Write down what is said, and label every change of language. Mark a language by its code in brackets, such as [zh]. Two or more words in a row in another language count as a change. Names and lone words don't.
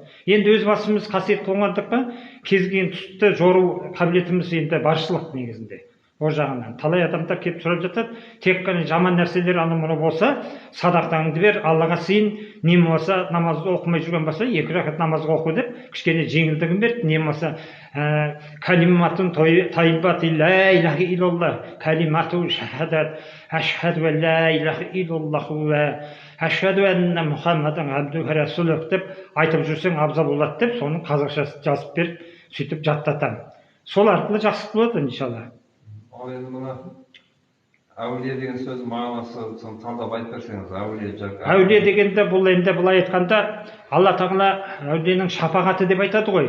[kk] Енді өз басымыз қасиет қылғандыққа кез келген түсті жору қабілетіміз енді баршылық негізінде. Ол жағынан талай адамдар келіп сұрап жатады, тек қана жаман нәрселер анау мынау болса, садақтаңды бер, Аллаға сыйын, не болмаса намазды оқымай жүрген болса, 2 рақат намазға оқы деп, кішкене жеңілдігін берді, не болмаса [ar] كلمة طيبة لا إله إلا الله كلمة الشهادة أشهد لا إله إلا الله وأشهد أن محمدا عبده ورسوله [kk] деп айтып жүрсең абзал болады деп, соның қазақшасын жазып беріп, сөйтіп жаттатамын. Сол арқылы жақсы болады иншалла. Ал енді мына әулие деген сөз мағынасы соны талдап айтып берсеңіз, әулие дегенде бұл енді былай айтқанда, Алла тағала әулиенің шапағаты деп айтады ғой.